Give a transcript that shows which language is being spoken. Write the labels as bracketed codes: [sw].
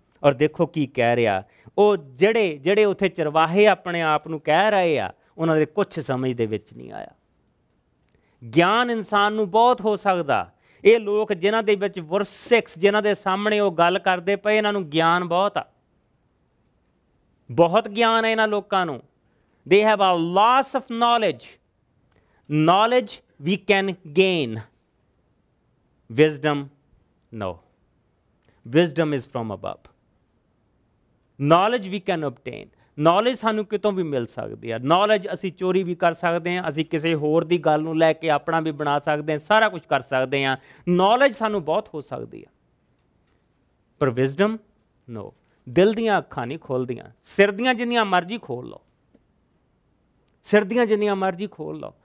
[pa] ਔਰ ਦੇਖੋ ਕੀ ਕਹਿ ਰਿਹਾ। ਉਹ ਜਿਹੜੇ ਉੱਥੇ ਚਰਵਾਹੇ ਆਪਣੇ ਆਪ ਨੂੰ ਕਹਿ ਰਹੇ ਆ, ਉਹਨਾਂ ਦੇ ਕੁਛ ਸਮਝ ਦੇ ਵਿੱਚ ਨਹੀਂ ਆਇਆ। ਗਿਆਨ ਇਨਸਾਨ ਨੂੰ ਬਹੁਤ ਹੋ ਸਕਦਾ। ਇਹ ਲੋਕ ਜਿਨ੍ਹਾਂ ਦੇ ਵਿੱਚ ਵਰਸ 6 ਜਿਨ੍ਹਾਂ ਦੇ ਸਾਹਮਣੇ ਉਹ ਗੱਲ ਕਰਦੇ ਪਏ, ਇਹਨਾਂ ਨੂੰ ਗਿਆਨ ਬਹੁਤ ਆ। ਬਹੁਤ ਗਿਆਨ ਹੈ ਇਹਨਾਂ ਲੋਕਾਂ ਨੂੰ। [en] They have a loss of knowledge. Knowledge we can gain. Wisdom, no. Wisdom is from above. Knowledge we can obtain. [pa] Knowledge ਸਾਨੂੰ ਕਿਤੋਂ ਵੀ ਮਿਲ ਸਕਦੀ ਆ। ਨੌਲੇਜ ਅਸੀਂ ਚੋਰੀ ਵੀ ਕਰ ਸਕਦੇ ਹਾਂ, ਅਸੀਂ ਕਿਸੇ ਹੋਰ ਦੀ ਗੱਲ ਨੂੰ ਲੈ ਕੇ ਆਪਣਾ ਵੀ ਬਣਾ ਸਕਦੇ ਹਾਂ, ਸਾਰਾ ਕੁਝ ਕਰ ਸਕਦੇ ਹਾਂ। ਨੌਲੇਜ ਸਾਨੂੰ ਬਹੁਤ ਹੋ ਸਕਦੀ ਆ, ਪਰ [en] Wisdom ਨੋ। [pa] ਦਿਲ ਦੀਆਂ ਅੱਖਾਂ ਨਹੀਂ ਖੋਲ੍ਹਦੀਆਂ। ਸਿਰ ਦੀਆਂ ਜਿੰਨੀਆਂ ਮਰਜ਼ੀ ਖੋਲ੍ਹ ਲਓ, ਸਿਰ ਦੀਆਂ ਜਿੰਨੀਆਂ ਮਰਜ਼ੀ ਖੋਲ੍ਹ ਲਓ।